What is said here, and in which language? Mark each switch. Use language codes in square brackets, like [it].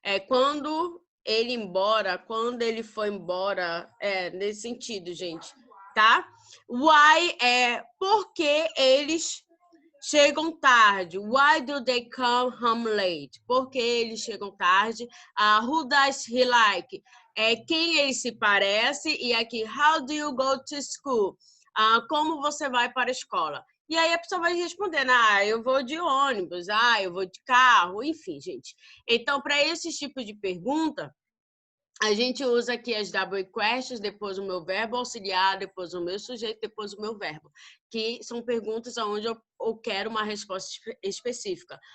[pt] Quando ele foi embora, nesse sentido, gente, tá? Why porque eles chegam tarde. [en] Why do they come home late? [pt] Porque eles chegam tarde. [en] Who does he like? [pt] Quem ele se parece. E aqui, [en] how do you go to school? [pt] Como você vai para a escola? E aí a pessoa vai responder, eu vou de ônibus, eu vou de carro, enfim, gente. Então, para esse tipo de pergunta, a gente usa aqui as double questions, depois o meu verbo auxiliar, depois o meu sujeito, depois o meu verbo, que são perguntas onde eu quero uma resposta específica.